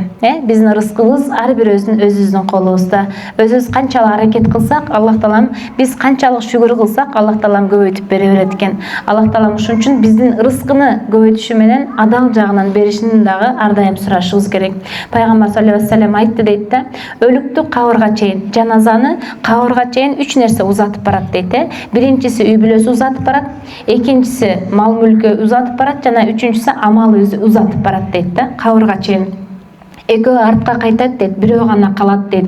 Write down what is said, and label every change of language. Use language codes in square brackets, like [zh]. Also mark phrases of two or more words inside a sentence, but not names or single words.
[ky] Биздин ырыскыбыз ар бир өзүбүздүн колубузда. Өзүбүз канчалык аракет кылсак, Аллах Таалам, биз канчалык шүгүр кылсак, Аллах Таалам көбөйтүп бере берет экен. Аллах Таалам ушун үчүн биздин ырыскыны көбөйтүшү менен адал жагынан беришин дагы ар дайым сурашыбыз керек. Пайгамбар [ar] صلى الله عليه وسلم [ky] айтты дейт да, өлүктү кабырга чейин, жаназаны кабырга чейин 3 нерсе узатып барат дейт. Биринчиси үй бүлөсү узатып барат, экинчиси мал мүлкү узатып барат, жана үчүнчүсү амал өзү узатып барат дейт да, кабырга чейин. Экөө артка кайтат дейт, бирөө гана калат дейт.